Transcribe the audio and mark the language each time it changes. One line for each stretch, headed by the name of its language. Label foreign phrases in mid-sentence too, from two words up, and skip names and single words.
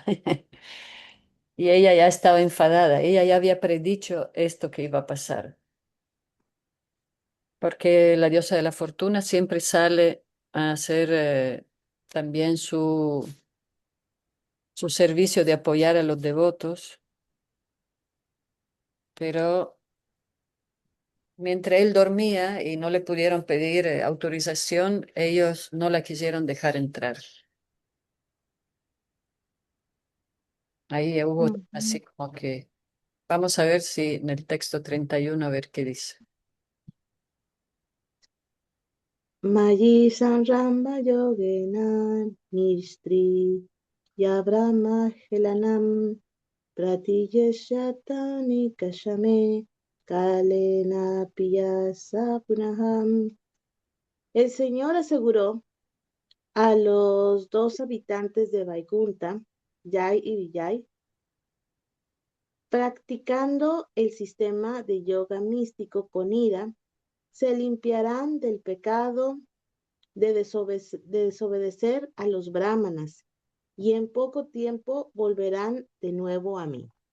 Spanish: Y ella ya estaba enfadada, ella ya había predicho esto que iba a pasar, porque la diosa de la fortuna siempre sale a hacer también su servicio de apoyar a los devotos, pero mientras él dormía y no le pudieron pedir autorización, ellos no la quisieron dejar entrar. Ahí hubo Ujú. así como que, vamos a ver si en el texto 31 a ver qué dice.
Sanskrit: Mayi Sanramba Yogena Nistri Yabrahma Helanam Pratiyashatani Kashame Kalena Piyasa Punaham.
Spanish: El Señor aseguró a los dos habitantes de Vaikunta, Yai y Vijay, practicando el sistema de yoga místico con ira, se limpiarán del pecado de desobedecer a los brahmanas y en poco tiempo volverán de nuevo a mí.